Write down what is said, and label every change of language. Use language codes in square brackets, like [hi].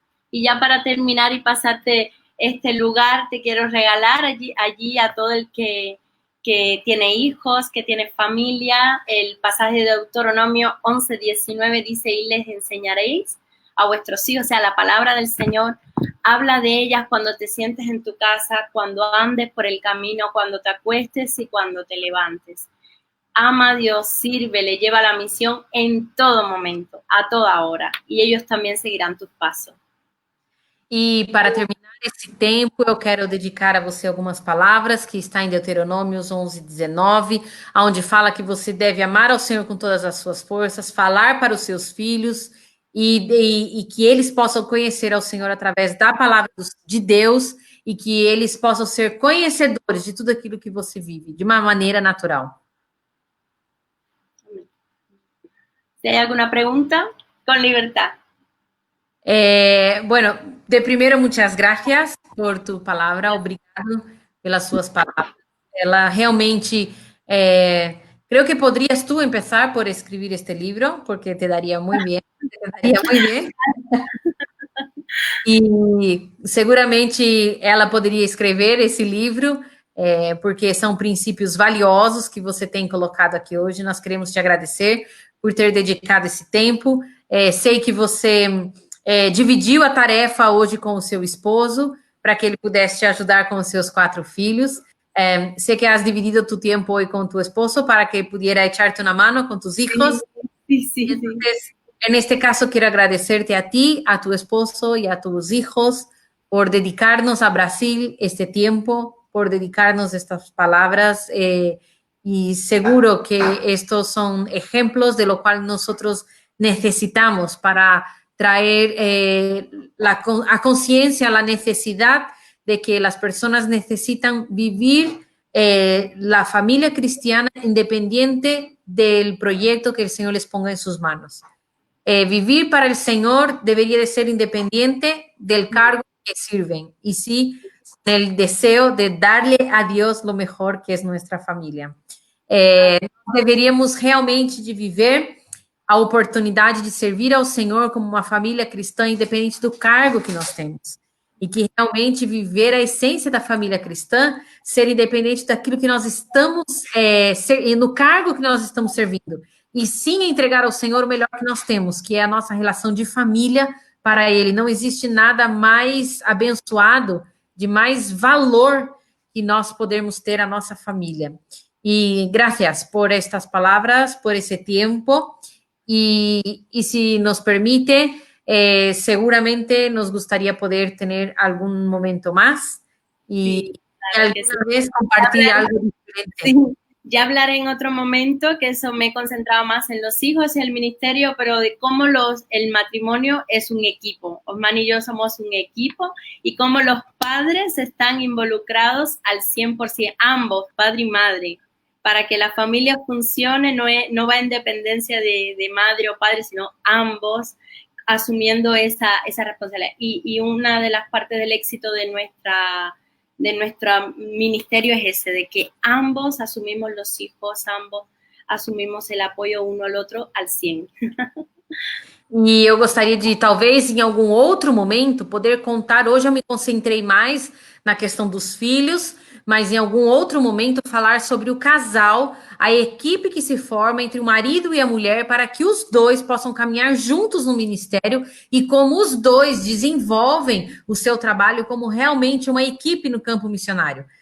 [es] Y ya para terminar y pasarte este lugar, te quiero regalar allí a todo el que tiene hijos, que tiene familia, el pasaje de Deuteronomio 11:19 dice, y les enseñaréis a vuestros hijos, o sea, la palabra del Señor, habla de ellas cuando te sientes en tu casa, cuando andes por el camino, cuando te acuestes y cuando te levantes. Ama a Dios, sírvele, lleva la misión en todo momento, a toda hora, y ellos también seguirán tus pasos. [pt] E para terminar esse tempo, eu quero dedicar a você algumas palavras que está em Deuteronômios 11:19, onde fala que você deve amar ao Senhor com todas as suas forças, falar para os seus filhos e que eles possam conhecer ao Senhor através da palavra de Deus e que eles possam ser conhecedores de tudo aquilo que você vive, de uma maneira natural. [es] Si hay alguna pregunta, con libertad. Bueno, de primero, muchas gracias por tu palavra, [pt] obrigado pelas suas palavras. Ela realmente, [es] creo que podrías tú empezar por escribir este libro, porque te daría muy bien, te daría muy bien. [pt] E seguramente ela poderia escrever esse livro, porque são princípios valiosos que você tem colocado aqui hoje. Nós queremos te agradecer por ter dedicado esse tempo. Sei que você dividiu a tarefa hoje com o seu esposo, para que ele pudesse te ajudar com os seus 4 filhos. [es] Sé que has dividido tu tiempo hoy con tu esposo para que pudiera echarte una mano con tus hijos. Sí. Entonces, en este caso, quiero agradecerte a ti, a tu esposo y a tus hijos por dedicarnos a Brasil este tiempo, por dedicarnos estas palabras. Y seguro que estos son ejemplos de lo cual nosotros necesitamos para traer a conciencia la necesidad de que las personas necesitan vivir la familia cristiana independiente del proyecto que el Señor les ponga en sus manos. Vivir para el Señor debería de ser independiente del cargo que sirven y sí el deseo de darle a Dios lo mejor que es nuestra familia. [pt] Deveríamos realmente de viver a oportunidade de servir ao Senhor como uma família cristã, independente do cargo que nós temos. E que realmente viver a essência da família cristã, ser independente daquilo que nós estamos, no cargo que nós estamos servindo. E sim entregar ao Senhor o melhor que nós temos, que é a nossa relação de família para Ele. Não existe nada mais abençoado, de mais valor que nós podermos ter a nossa família. E [es] gracias por estas [pt] palavras, por esse tempo. [es] Y si nos permite, seguramente nos gustaría poder tener algún momento más y alguna vez compartir algo diferente. Sí, ya hablaré en otro momento, que eso me he concentrado más en los hijos y el ministerio, pero de cómo el matrimonio es un equipo. Osman y yo somos un equipo y cómo los padres están involucrados al 100%, ambos, padre y madre. Para que la familia funcione, no va en dependencia de madre o padre, sino ambos asumiendo esa responsabilidad. Y una de las partes del éxito de nuestro ministerio es ese, de que ambos asumimos los hijos, ambos asumimos el apoyo uno al otro al 100. [pt] E eu gostaria de, talvez, em algum outro momento, poder contar. Hoje eu me concentrei mais na questão dos filhos, mas em algum outro momento falar sobre o casal, a equipe que se forma entre o marido e a mulher para que os dois possam caminhar juntos no ministério e como os dois desenvolvem o seu trabalho como realmente uma equipe no campo missionário.